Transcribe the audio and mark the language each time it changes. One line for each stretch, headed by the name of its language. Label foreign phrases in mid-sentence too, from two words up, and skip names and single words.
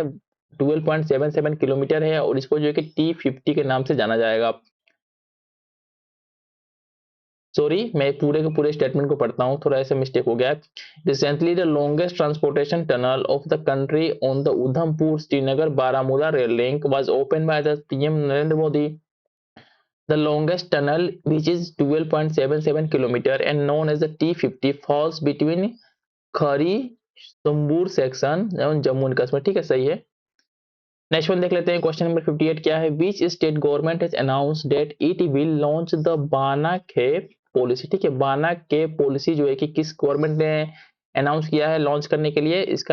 Hindi: 12.77 किलोमीटर है और इसको जो है कि T50 के नाम से जाना जाएगा। सॉरी, मैं पूरे के पूरे स्टेटमेंट को पढ़ता हूँ, थोड़ा ऐसा मिस्टेक हो गया है।
English: recently the longest transportation tunnel of the country on the Udhampur Srinagar Baramulla rail link was open by the PM Narendra Modi. The longest tunnel, which is 12.77 kilometer and known as the T50, falls between खरी सुम्बूर सेक्शन जम्मू एंड कश्मीर।
Hindi: ठीक है, सही है।
English: next one
Hindi: देख लेते हैं।
English: question number
Hindi: 58 क्या है?
English: which state government has announce that it will launch the बाना खेप policy।
Hindi: ठीक है, बाना खेप पॉलिसी जो है कि किस गवर्नमेंट ने अनाउंस किया है लॉन्च करने के लिए?